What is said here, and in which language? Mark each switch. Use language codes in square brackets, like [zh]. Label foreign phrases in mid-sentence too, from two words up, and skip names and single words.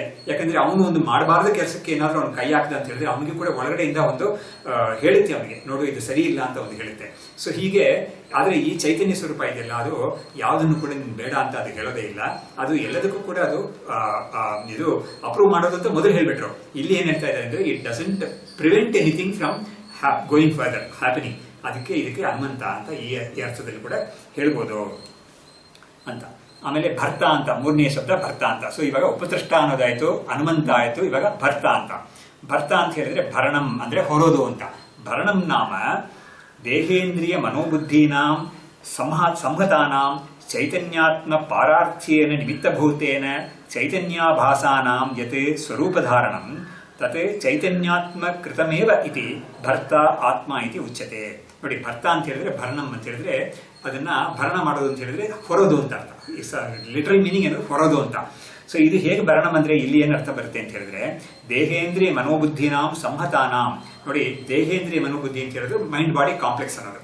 [kn] ಯಾಕಂದ್ರೆ ಅವನು ಒಂದು ಮಾಡಬಾರ್ದ ಕೆಲಸಕ್ಕೆ ಏನಾದ್ರೂ ಅವ್ನು ಕೈ ಹಾಕ್ದ ಅಂತ ಹೇಳಿದ್ರೆ ಅವನಿಗೆ ಕೂಡ ಒಳಗಡೆಯಿಂದ ಒಂದು ಹೇಳುತ್ತೆ, ಅವನಿಗೆ ನೋಡು ಇದು ಸರಿ ಇಲ್ಲ ಅಂತ ಒಂದು ಹೇಳುತ್ತೆ. ಸೊ ಹೀಗೆ. ಆದ್ರೆ ಈ ಚೈತನ್ಯ ಸ್ವರೂಪ ಇದೆಯಲ್ಲ, ಅದು ಯಾವುದನ್ನು ಕೂಡ ನೀನು ಬೇಡ ಅಂತ ಅದು ಹೇಳೋದೇ ಇಲ್ಲ. ಅದು ಎಲ್ಲದಕ್ಕೂ ಕೂಡ ಅದು ಇದು ಅಪ್ರೂವ್ ಮಾಡೋದು ಅಂತ ಮೊದಲು ಹೇಳ್ಬಿಟ್ರು. ಇಲ್ಲಿ ಏನ್ ಹೇಳ್ತಾ ಇದ್ದಾರೆ ಅಂದ್ರೆ, [en] It doesn't prevent anything from going further happening. [kn] ಇದಕ್ಕೆ ಹನುಮಂತ ಅಂತ ಈ ಅರ್ಥದಲ್ಲಿ ಕೂಡ ಹೇಳ್ಬೋದು ಅಂತ. ಆಮೇಲೆ ಭರ್ತ ಅಂತ, ಮೂರನೇ ಶಬ್ದ ಭರ್ತ ಅಂತ. ಸೊ ಇವಾಗ ಉಪಸೃಷ್ಟ ಅನ್ನೋದಾಯ್ತು, ಹನುಮಂತ ಆಯ್ತು, ಇವಾಗ ಭರ್ತ ಅಂತ. ಭರ್ತ ಅಂತ ಹೇಳಿದ್ರೆ ಭರಣಂ ಅಂದ್ರೆ ಹೊರೋದು ಅಂತ. [sa] ಭರಣಂ ನಾಮ ದೇಹೇಂದ್ರಿಯ ಮನೋಬುದ್ಧೀನಾಂ ಸಂಹತಾನಾಂ ಚೈತನ್ಯಾತ್ಮ ಪಾರಾರ್ಥ್ಯೇನ ನಿಮಿತ್ತಭೂತೇನ ಚೈತನ್ಯಾಭಾಸಾನಾಂ ಯತ್ ಸ್ವರೂಪಧಾರಣಂ ತತ್ ಚೈತನ್ಯಾತ್ಮ ಕೃತಮೇವ ಇತಿ ಭರ್ತ ಆತ್ಮ ಇತಿ ಉಚ್ಯತೆ. [kn] ನೋಡಿ, ಭರ್ತ ಅಂತ ಹೇಳಿದ್ರೆ ಭರಣಂ ಅಂತ ಹೇಳಿದ್ರೆ ಅದನ್ನ ಭರಣ ಮಾಡೋದು ಅಂತ ಹೇಳಿದ್ರೆ ಹೊರೋದು ಅಂತ ಅರ್ಥ. [en] literal meaning [kn] ಏನು, ಹೊರೋದು ಅಂತ. ಸೊ ಇದು ಹೇಗೆ ಭರಣಂ ಅಂದ್ರೆ ಇಲ್ಲಿ ಏನ್ ಅರ್ಥ ಬರುತ್ತೆ ಅಂತ ಹೇಳಿದ್ರೆ, [sa] ದೇಹೇಂದ್ರಿಯ ಮನೋಬುದ್ಧಿನಾಂ ಸಂಹತಾನಾಂ. [kn] ನೋಡಿ, ದೇಹೇಂದ್ರಿಯ ಮನೋಬುದ್ಧಿ ಅಂತ ಹೇಳಿದ್ರೆ [en] mind body complex [kn] ಅನ್ನೋದು.